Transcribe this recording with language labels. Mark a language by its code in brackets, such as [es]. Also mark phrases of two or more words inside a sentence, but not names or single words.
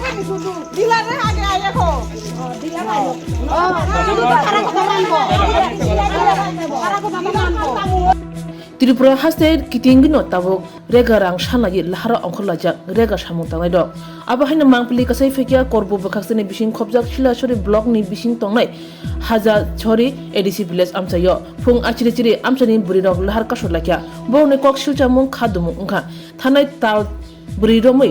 [bn] ডিলারে আগে আয় দেখো ডিলার আয় শুধু তারা কথা মানবো তারা কথা মানবো [trp] Tripura haste kitingino tabok rega rang shanagi lahara onkholaja rega samung tangai dok aba haina mangpili kasai fekia korbo bakaksani bising khobjak shilashori block ni bising tongnai haja chori [en] ADC village [trp] amchayo phung achiri chiri amchani buri rok lahar kasolakya borne kok shilchamung khadumung ungkha thanai tal buri romoi